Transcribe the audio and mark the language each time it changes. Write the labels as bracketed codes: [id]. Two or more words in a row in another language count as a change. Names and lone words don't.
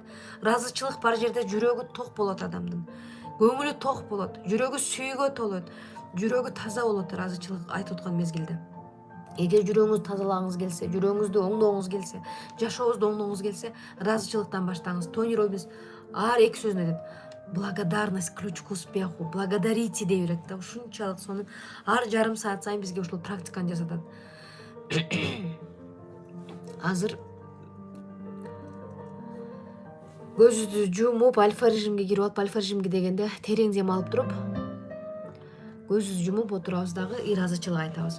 [ky] Ыраазычылык бар жерде жүрөгү ток болот адамдын. Көңүлү ток болот, жүрөгү сүйүүгө толот, жүрөгү таза болот ыраазычылык айтып аткан мезгилде. Эгер жүрөгүңүздү тазалагыңыз келсе, жүрөгүңүздү оңдогуңуз келсе, жашообузду оңдогуңуз келсе, ыраазычылыктан баштаңыз. Тони Роббинс ар 2 сөзүндө айтат. [ru] Благодарность ключ к успеху. [ky] Благодарите дей берет да. Ушунчалык сонун ар жарым саат сайын бизге ушул практиканы жасатат. Азыр көзүбүздү жумуп, альфа режимге кирип алып, альфа режимге дегенде терең дем алып туруп, көзүбүздү жумуп отурабыз дагы ыраазычылык айтабыз.